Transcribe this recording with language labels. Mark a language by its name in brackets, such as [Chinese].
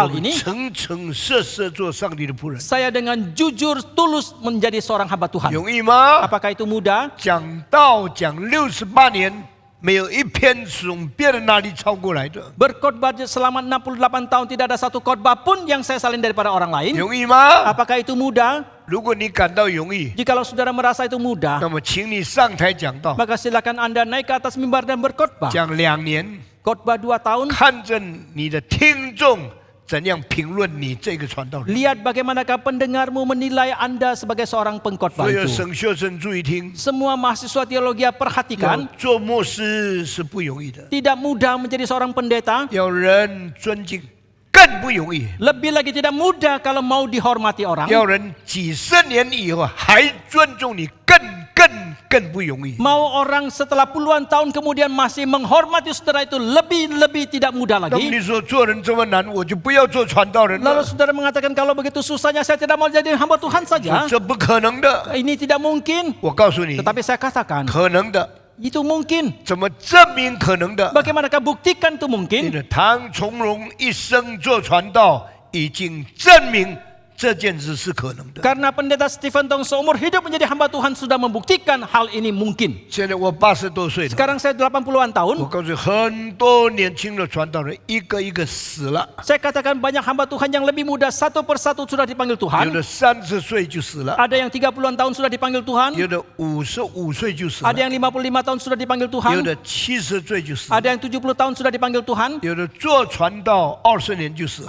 [Chinese] 我 [Indonesian] hal [Chinese] 们 [Indonesian] ini. [Chinese] 诚诚实实做上帝的仆人， [Indonesian] Saya dengan jujur tulus menjadi seorang hamba Tuhan. [Chinese] 容易吗？ [Indonesian] Apakah itu mudah? [Chinese] 讲道讲68年，没有一篇是从别人那里抄过来的， [Indonesian] Berkhotbah selama 68 tahun tidak ada satu khotbah pun yang saya salin daripada orang lain. [Chinese] 容易吗？ [Indonesian] Apakah itu mudah? [Chinese] 如果你感到容易， [Indonesian] Jikalau saudara merasa itu mudah, [Chinese] 那么请你上台讲道， [Indonesian] maka silakan Anda naik ke atas mimbar dan berkhotbah. [Chinese] 讲2年， [Indonesian] Khotbah 2 tahun, [Chinese] 看着你的听众怎样评论你这个传道人。 [Indonesian] lihat bagaimanakah pendengarmu menilai Anda sebagai seorang pengkhotbah [Chinese] 所有 [Indonesian] itu. [Chinese] 神学生注意听， [Indonesian] Semua mahasiswa teologi [Chinese] 要 [Indonesian] perhatikan, [Chinese] 做牧师是不容易的， [Indonesian] tidak mudah menjadi seorang pendeta. [Chinese] 要人尊敬更不容易， [Indonesian] Lebih lagi tidak mudah kalau mau dihormati orang. [Chinese] 要人几十年以后还尊重你更更不容易。 [Indonesian] Mau orang setelah puluhan tahun kemudian masih menghormati saudara itu lebih tidak mudah [Chinese] 那么 [Indonesian] lagi. [Chinese] 你说做人这么难，我就不要做传道人 [Indonesian] Lalu [Chinese] 了， [Indonesian] saudara mengatakan kalau begitu susahnya saya tidak mau jadi hamba Tuhan saja. [Chinese] 这不可能的。 [Indonesian] Ini tidak mungkin. [Chinese] 我告诉你， [Indonesian] Tetapi saya katakan [Chinese] 可能的， [Indonesian] itu mungkin. [Chinese] 怎么证明可能的？ [Indonesian] Bagaimanakah buktikan itu [Chinese] 你 [Indonesian] mungkin? [Chinese] 的唐从容一生做传道，已经证明这件事是可能的。 [Indonesian] Karena pendeta Stephen Tong seumur hidup menjadi hamba Tuhan sudah membuktikan hal ini mungkin. [Chinese] 现在我80多岁了， [Indonesian] Sekarang saya 80-an [Chinese] 我 [Indonesian] tahun. [Chinese] 告诉你，很多年轻的传道人一个一个死了， [Indonesian] Saya katakan banyak hamba Tuhan yang lebih muda satu persatu sudah dipanggil [Chinese] 有 [Indonesian] Tuhan. [Chinese] 的30岁就死了， [Indonesian] Ada yang 30-an tahun sudah dipanggil Tuhan. [Chinese] 有的55岁就死了， [Indonesian] Ada yang 55 tahun sudah dipanggil [Chinese] 有 [Indonesian] Tuhan. [Chinese] 的70岁就死了， [Indonesian] Ada yang 70 tahun sudah dipanggil Tuhan. [Chinese] 有的做传道20年就死了。